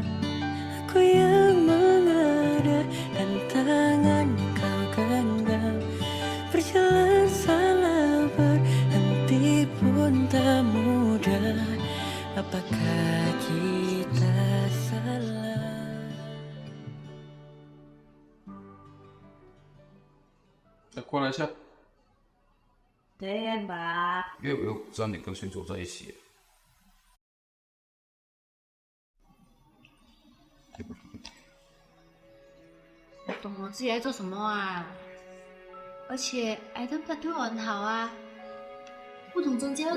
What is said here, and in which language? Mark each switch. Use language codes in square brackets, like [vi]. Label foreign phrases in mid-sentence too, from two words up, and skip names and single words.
[ms] Aku yang mengada dan tangan kau genggam. Berjalan salah berhenti pun tak mudah. Apakah kita salah? [zh] 再过来一下。 [ms] Jangan, Pak. [zh] 因为我又不知道你跟孙总在一起。我懂我自己在做什么啊，而且Adam他对我很好啊，不懂中间又